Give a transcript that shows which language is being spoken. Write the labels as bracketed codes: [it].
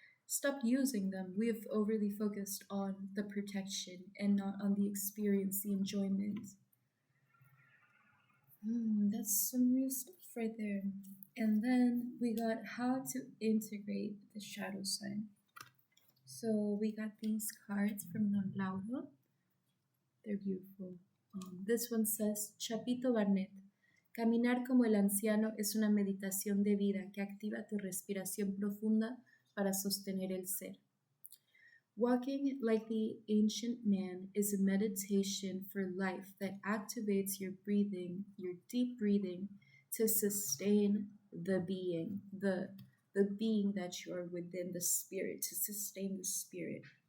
[en] stopped using them. We've overly focused on the protection and not on the experience, the enjoyment. That's some real stuff right there. And then we got how to integrate the shadow sign. So we got these cards from Don Lauro. They're beautiful. This one says, Chapito Barnett. [es] Caminar como el anciano es una meditación de vida que activa tu respiración profunda para sostener el ser. [en] Walking like the ancient man is a meditation for life that activates your breathing, your deep breathing, to sustain the being, the being that you are within, the spirit, to sustain the spirit.